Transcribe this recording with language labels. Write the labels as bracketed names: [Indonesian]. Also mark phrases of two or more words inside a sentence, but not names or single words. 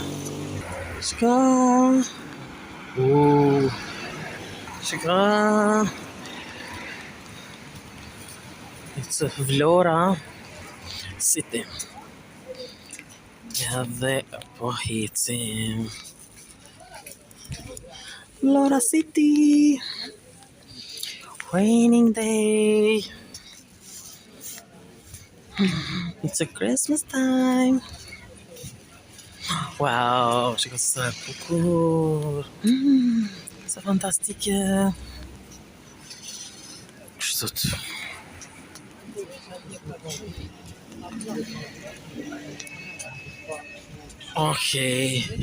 [Albanian] Shiko. Shiko. [English] It's Vlora City. [Albanian] Edhe po ecim. [English] Vlora City. Raining day. It's a Christmas time. [Albanian] Wow, shiko sa bukur. Sa fantastike. Kështu. Okay.